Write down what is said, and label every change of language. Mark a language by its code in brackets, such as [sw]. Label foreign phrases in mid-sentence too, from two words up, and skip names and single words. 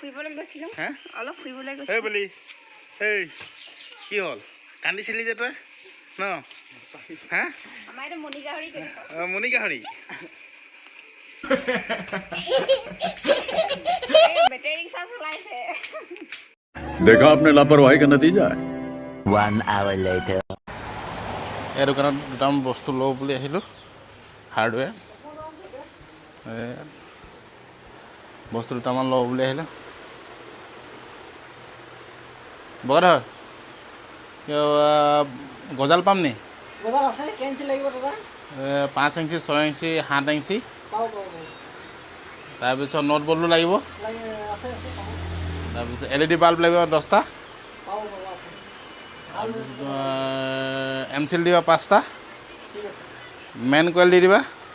[as] ফুৰিবলৈ গৈছিলোঁ হা অলপ ফুৰিবলৈ এই গৈছিলোঁ বুলি এই কি হ'ল কান্দিছিলি যে তই ন হা আমাৰ এইটো মণি গাহৰি মণি গাহৰি বেটেৰী ৰিক্সা চলাইছে [hi] देखा आपने लापरवाही का नतीजा है [en] 1 hour later. [as] এই দোকানত দুটামান বস্তু লওঁ বুলি আহিলোঁ হাৰ্ডৱেৰ বস্তু দুটামান লওঁ বুলি আহিলোঁ বগাধৰ গজাল পাম নি 5 ইঞ্চি 6 ইঞ্চি 7 ইঞ্চি তাৰপিছত নট বলটো লাগিব তাৰপিছত LED বাল্ব লাগিব 10টা এমচিল দিবা 5টা [en] main coil [as] দি দিবা